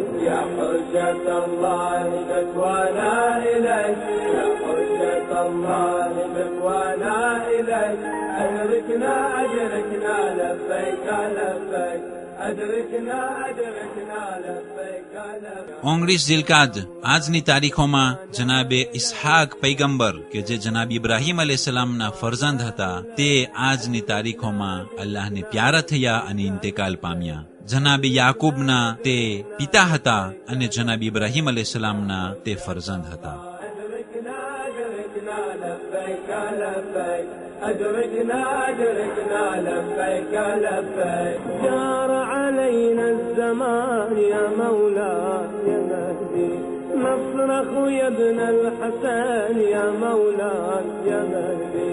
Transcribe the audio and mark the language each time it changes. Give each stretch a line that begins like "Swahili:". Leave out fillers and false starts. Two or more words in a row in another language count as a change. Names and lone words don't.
Arabic: يا حجة الله شكوانا إليك، يا حجة الله شكوانا إليك، أدركنا أدركنا لبيك لبيك، أدركنا أدركنا لبيك لبيك.
Gujarati: 19 ઝિલકાદ આજની તારીખોમાં જનાબે ઇસ્હાક પૈગંબર કે જે જનાબ ઇબ્રાહીમ અલૈહિસ્સલામના ફરજંદ હતા તે આજની તારીખોમાં અલ્લાહને પ્યારા થયા અને ઇન્તેકાલ પામ્યા. જનાબે યાકૂબના તે પિતા હતા અને જનાબ ઇબ્રાહીમ અલૈહિસ્સલામના તે ફરજંદ હતા.
Arabic: أدركنا أدركنا لبيك لبيك. جار علينا الزمان يا مولاي يا مهدي، نصرخ يا ابن الحسن يا مولاي يا مهدي.